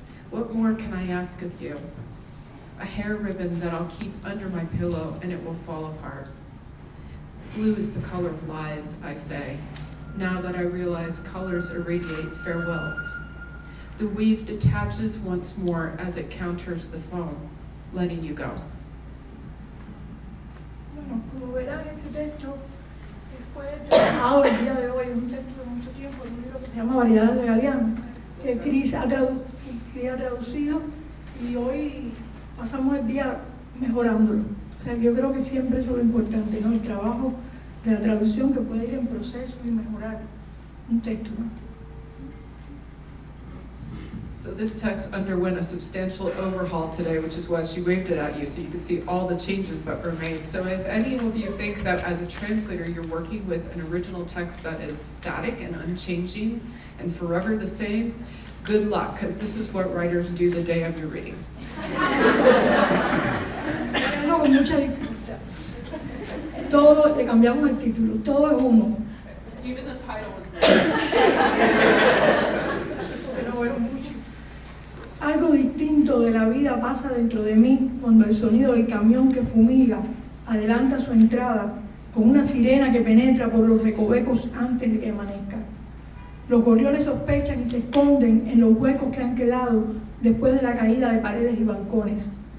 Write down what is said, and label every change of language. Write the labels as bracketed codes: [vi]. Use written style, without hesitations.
[en] What more can I ask of you? A hair ribbon that I'll keep under my pillow and it will fall apart. Blue is the color of lies, I say, now that I realize colors irradiate farewells. The weave detaches once more as it counters the foam, letting you go. [es] Bueno, como verán, este texto fue trabajado el día de hoy, es un texto de mucho tiempo, un libro que se llama Variedades de Galeano, que Cris ha traducido y hoy pasamos el día mejorándolo. O sea, yo creo que siempre eso es lo importante, ¿no? El trabajo de la traducción que puede ir en proceso y mejorar un texto, ¿no? [en] So this text underwent a substantial overhaul today, which is why she waved it at you, so you could see all the changes that were made. So if any of you think that as a translator you're working with an original text that is static and unchanging and forever the same, good luck, because this is what writers do the day of your reading. [es] No, con mucha dificultad. Todo, le cambiamos el título, todo es humo. [en] Even the title was there. [es] Pero bueno, mucho. Algo distinto de la vida pasa dentro de mí cuando el sonido del camión que fumiga adelanta su entrada con una sirena que penetra por los recovecos antes de que amanezca. Los gorriones sospechan y se esconden en los huecos que han quedado después de la caída de paredes y balcones.